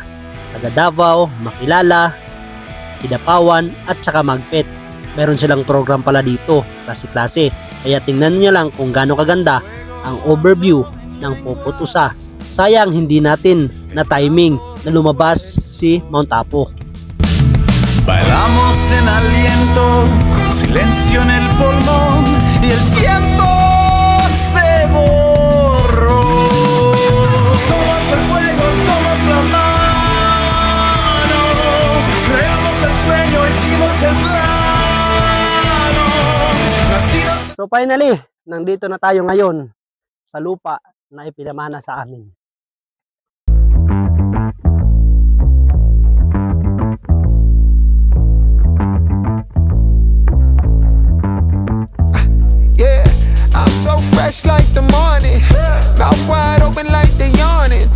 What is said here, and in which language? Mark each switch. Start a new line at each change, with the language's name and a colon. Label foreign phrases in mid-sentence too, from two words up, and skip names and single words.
Filipino: Taga Davao, Makilala, Kidapawan at saka Magpet. Meron silang program pala dito, klase-klase. Kaya tingnan nyo lang kung gaano kaganda ang overview ng Puput Usa. Sayang hindi natin na timing na lumabas si Mount Apo.
Spanish: Bailamos en aliento, con silencio en el pulmón y el tiempo se borró. Somos el fuego, somos la mano, creamos el sueño, hicimos el plano. Nacidos...
English: So finally,
Filipino: nandito na tayo ngayon sa lupa na ipinamana sa amin.
English: Fresh like the morning, mouth wide open like they yawning.